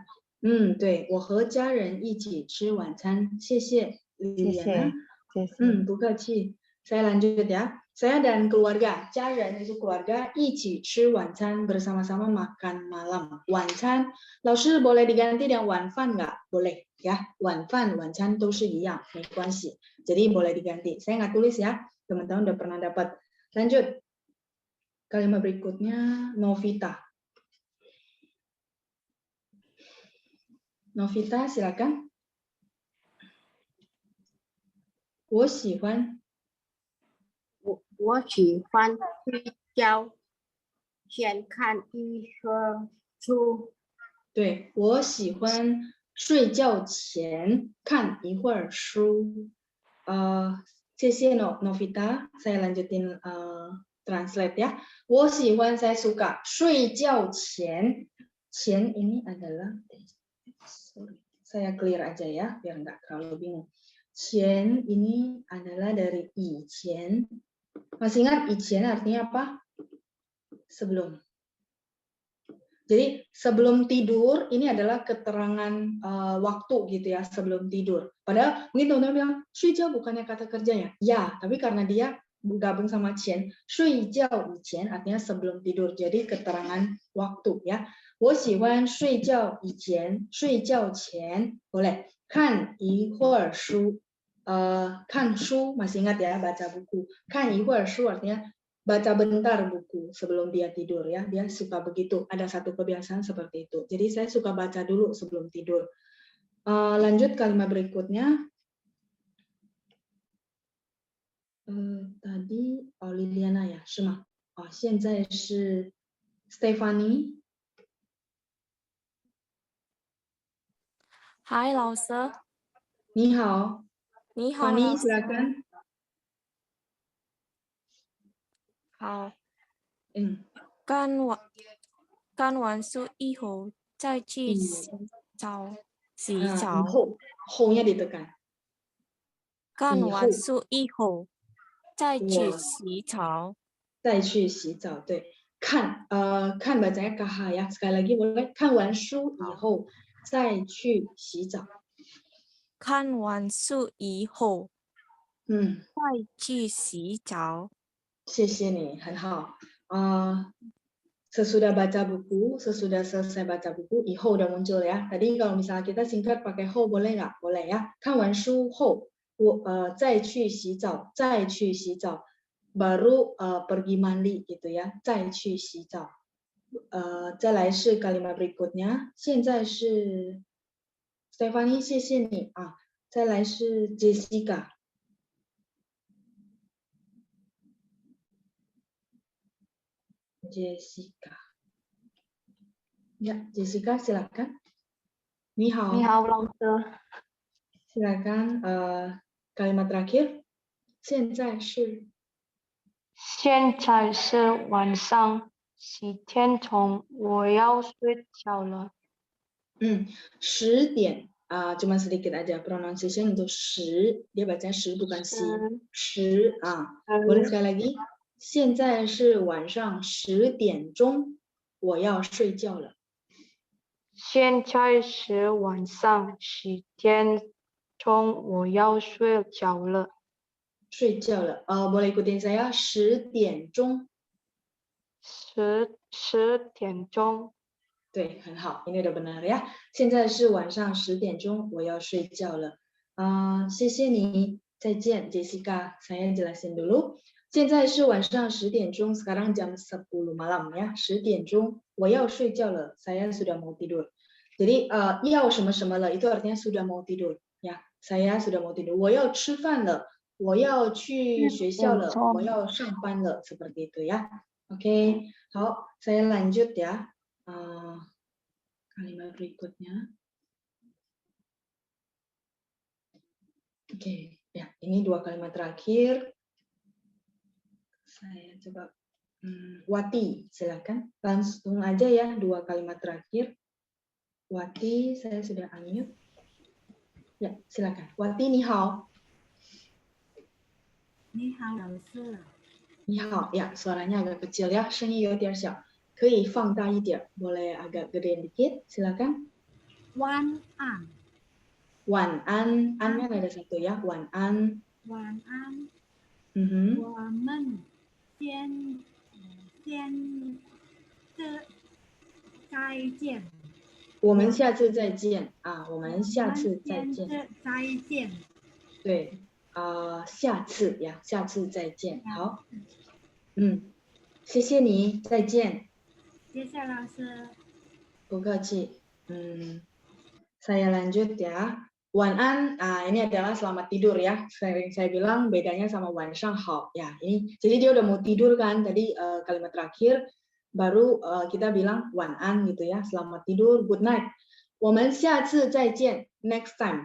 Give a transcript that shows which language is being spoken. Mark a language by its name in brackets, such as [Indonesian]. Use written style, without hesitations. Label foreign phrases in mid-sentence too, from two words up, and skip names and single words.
[Chinese] 对，我和家人一起吃晚餐. 谢谢 Liliana. 不客气. [Indonesian] Saya lanjut ya. Saya dan keluarga, 家人 itu keluarga, [Chinese] 一起吃晚餐 [Indonesian] bersama-sama makan malam. 晚餐, 老师 boleh diganti dengan 晚饭 nggak? Boleh ya. [Chinese] 晚饭, 晚餐都是一样, 没关系. [Indonesian] Jadi boleh diganti. Saya nggak tulis ya. Teman-teman udah pernah dapat. Lanjut. Kalimat berikutnya, Novita. Novita, silakan. [Chinese] 我喜欢睡觉前看一会儿书。对，我喜欢睡觉前看一会儿书。谢谢 Novita. [Indonesian] Saya lanjutin translate ya. [Chinese] 我喜欢 [Indonesian] saya suka [Chinese] 睡觉前 [Indonesian] ini adalah saya clear aja ya biar nggak terlalu bingung. 前 ini adalah dari 以前. Masih ingat 以前 artinya apa? Sebelum. Jadi sebelum tidur ini adalah keterangan waktu gitu ya, sebelum tidur. Padahal mungkin teman-teman bilang, 睡觉 bukannya kata kerja ya? Ya, tapi karena dia gabung sama 前, [Chinese] 睡觉以前 [Indonesian] artinya sebelum tidur. Jadi keterangan waktu ya. [Chinese] 我喜欢睡觉以前, 睡觉前 boleh. 看一会儿书. 看书 [Indonesian] masih ingat ya, baca buku. [Chinese] 看一会儿书 [Indonesian] artinya baca bentar buku sebelum dia tidur ya. Dia suka begitu. Ada satu kebiasaan seperti itu. Jadi saya suka baca dulu sebelum tidur. Lanjut kalimat berikutnya. Tadi Liliana ya, [Chinese] 是吗？现在是 Stephanie。嗨，老师。你好。你好， Fanny 老师。 silakan。好。干完书以后再去洗澡。 [Indonesian] 后nya ditekan。 [Chinese] 干完书以后再去洗澡。再去洗澡，对。 [Indonesian] 看 bacanya kaha ya. Sekali lagi boleh. [Chinese] 看完书以后再去洗澡。看完书以后再去洗澡。谢谢你，很好。 [Indonesian] Sesudah baca buku, sesudah selesai baca buku, 以后 udah muncul ya. Tadi kalau misalnya kita singkat pakai 后 boleh nggak? Boleh ya. [Chinese] 看完书后，再去洗澡，再去洗澡。 [Indonesian] Baru pergi mandi gitu ya. [Chinese] 再去洗澡。再来是 [Indonesian] kalimat berikutnya. [Chinese] 现在是 Stephanie， 谢谢你啊。再来是 Jessica。Jessica. [Indonesian] Ya, Jessica silakan. [Chinese] 你好。你好，老师。 [Indonesian] Silakan kalimat terakhir. [Chinese] 现在是晚上10点钟，我要睡觉了。 [Indonesian] 10 点 cuma sedikit aja pronunciation untuk 10, dia baca 10 bukan si. 10 boleh sekali lagi. [Chinese] 现在是晚上10点钟，我要睡觉了。现在是晚上10点钟，我要睡觉了。睡觉了。 [Indonesian] boleh ikutin saya 10 点钟。 [Chinese] 10点钟。对，很好， [Indonesian] ini udah benar ya. [Chinese] 现在是晚上10点钟，我要睡觉了。谢谢你，再见 Jessica. [Indonesian] Saya jelasin dulu. [Chinese] 现在是晚上10点钟 [Indonesian] sekarang jam 10 malam ya. [Chinese] 10 点钟，我要睡觉了 [Indonesian] saya sudah mau tidur. Jadi [Chinese] 要什么什么了 [Indonesian] itu artinya sudah mau tidur ya. Saya sudah mau tidur. [Chinese] 我要吃饭了，我要去学校了，我要上班了 [Indonesian] seperti itu ya. Oke, 好，saya lanjut ya. Kalimat berikutnya. Oke, ya ini 2 kalimat terakhir. Saya coba Wati, silakan langsung aja ya 2 kalimat terakhir. Wati, saya sudah unmute. Ya, silakan. Wati, [Chinese] 你好。你好，老师。 [Indonesian] 你好，ya suaranya agak kecil ya, [Chinese] 声音有点小。可以放大一点 [Indonesian] boleh agak gedein dikit, silakan. [Chinese] 晚安。 [Indonesian] 晚安，安 nya ada 1 ya, [Chinese] 晚安。晚安。我们再见。我们下次再见我们下次再见。再见。对下次呀，下次再见。好。谢谢你，再见。谢谢老师。不客气。 [Indonesian] Saya lanjut ya. 晚安 ini adalah selamat tidur ya. Sering saya bilang bedanya sama 晚上好 ya. Ini jadi dia udah mau tidur kan tadi kalimat terakhir baru kita bilang 晚安 gitu ya. Selamat tidur, [English] good night. [Chinese] 我们下次再见. [English] Next time.